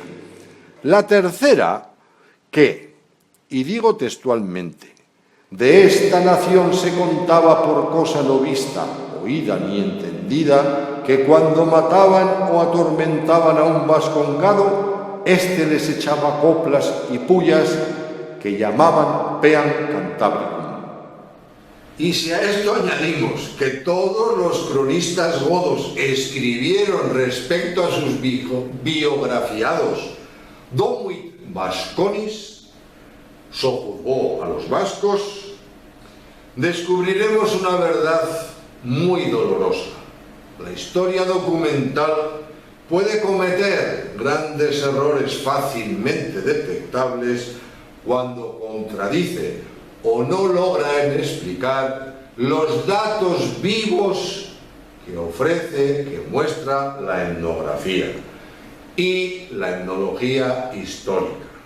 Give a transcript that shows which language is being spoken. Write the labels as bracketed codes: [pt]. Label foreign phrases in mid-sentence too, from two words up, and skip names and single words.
[es] La tercera, que, y digo textualmente, de esta nación se contaba por cosa no vista, oída ni entendida, que cuando mataban o atormentaban a un vascongado, éste les echaba coplas y pullas que llamaban [la] peam cantabricum. [es] Y si a esto añadimos que todos los cronistas godos escribieron respecto a sus biografiados [la] domuit vasconis, [es] sojuzgó a los vascos, descubriremos una verdad muy dolorosa. La historia documental puede cometer grandes errores fácilmente detectables cuando contradice o no logra explicar los datos vivos que ofrece, que muestra la etnografía y la etnología histórica.